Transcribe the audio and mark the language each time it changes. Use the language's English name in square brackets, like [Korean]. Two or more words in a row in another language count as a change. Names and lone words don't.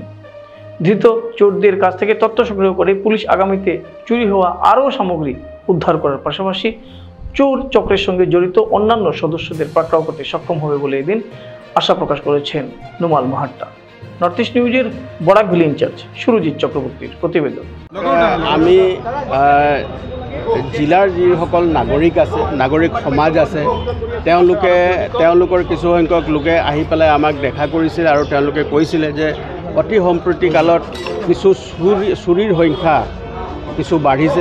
[Bangla] ধৃত চোরদের কাছ থেকে তথ্য সংগ্রহ করে পুলিশ আগামীতে চুরি হওয়া আরও সামগ্রী উদ্ধার করার পাশাপাশি চোর চক্রের সঙ্গে জড়িত অন্যান্য সদস্যদের পাকড়াও করতে সক্ষম হবে বলে এদিন আশা প্রকাশ করেছেন নুমাল মাহাট্টা। নর্থ ইস্ট নিউজের বরাকভ্যালি ইনচার্জ সুরজিৎ চক্রবর্তীর প্রতিবেদন। [Assamese] আমি জিলাৰ যিসকল নাগৰিক আছে, নাগৰিক সমাজ আছে, তেওঁলোকৰ কিছু সংখ্যক লোকে আহি পেলাই আমাক দেখা কৰিছিল আৰু তেওঁলোকে কৈছিলে যে অতি সম্প্ৰতি কালত কিছু চুৰিৰ সংখ্যা কিছু বাঢ়িছে।